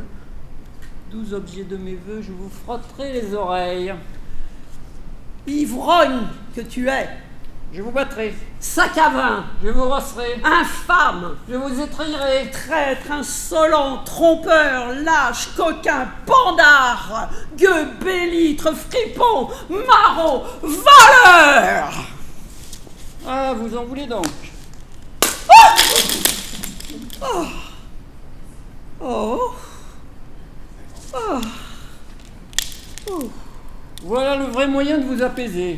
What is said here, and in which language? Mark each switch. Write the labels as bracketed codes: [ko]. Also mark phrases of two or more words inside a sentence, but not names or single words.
[fr] 12 objets de mes voeux, je vous frotterai les oreilles. Ivrogne que tu es. Je vous battrai. Sac à vin. Je vous rosserai. Infâme. Je vous étrillerai. Traître, insolent, trompeur, lâche, coquin, pandard, gueux, bélitre, fripon, maraud, voleur. Ah, vous en voulez donc? Oh. Oh. Oh. Oh. Voilà le vrai moyen de vous apaiser.